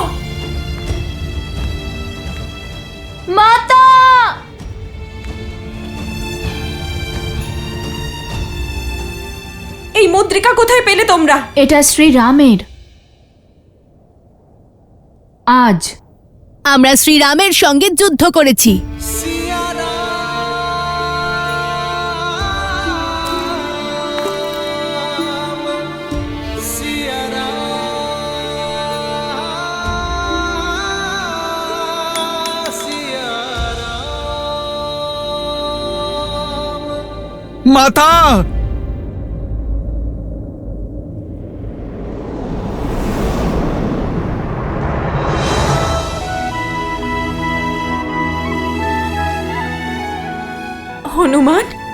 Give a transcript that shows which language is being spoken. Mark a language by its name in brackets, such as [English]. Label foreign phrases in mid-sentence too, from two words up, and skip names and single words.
[Bangla] মাতা! এই মুদ্রিকা কোথায় পেলে তোমরা? এটা শ্রীরামের। আজ আমরা শ্রীরামের সঙ্গে যুদ্ধ করেছি। सिया राम, सिया राम, सिया राम। মাতা! হনুমান,